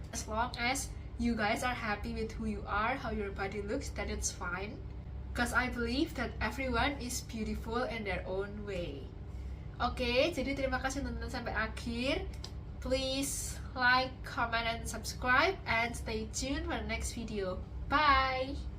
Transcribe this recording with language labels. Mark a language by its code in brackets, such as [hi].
[en] As long as you guys are happy with who you are, how your body looks, then it's fine. Because I believe that everyone is beautiful in their own way. [id] Oke, jadi terima kasih nonton sampai akhir. [en] Please like, comment, and subscribe, and stay tuned for the next video. Bye!